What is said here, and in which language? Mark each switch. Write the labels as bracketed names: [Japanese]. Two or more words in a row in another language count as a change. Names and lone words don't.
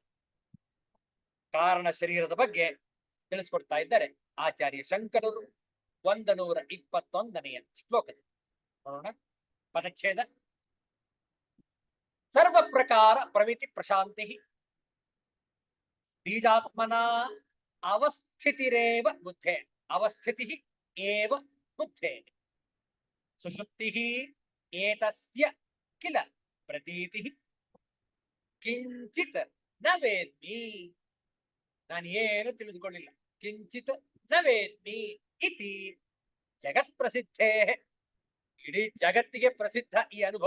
[Kannada] ಕಾರಣ ಶರೀರದ ಬಗ್ಗೆ ತಿಳಿಸ್ಕೊಡ್ತಾ ಇದ್ದಾರೆ ಆಚಾರ್ಯ ಶಂಕರರು 121ನೇ ಶ್ಲೋಕದಲ್ಲಿ. ನೋಡೋಣ ಪದಚ್ಛೇದ. [Sanskrit] ಸರ್ವ ಪ್ರಕಾರ ಪ್ರಮಿತಿ ಪ್ರಶಾಂತಿ ಬೀಜಾತ್ಮನ ಅವಸ್ಥಿತಿರೇವ ಬುದ್ಧೇ, ಅವಸ್ಥಿತಿ ಏವ ಬುದ್ಧೇ, ಸುಷುಪ್ತಿ ಏತಸ್ಯ ಕಿಲ ಪ್ರತೀತಿ ಕಿಂಚಿತ್ ನ ವೇದ್ಮಿ, [Kannada] ನಾನು ಏನು ತಿಳಿದುಕೊಳ್ಳಿಲ್ಲ. [Sanskrit] ಕಿಂಚಿತ್ ನ ವೇದ್ಮಿ ಇತಿ ಜಗತ್ ಪ್ರಸಿದ್ಧೇ, [Kannada] ಇಡೀ ಜಗತ್ತಿಗೆ ಪ್ರಸಿದ್ಧ ಈ ಅನುಭವ.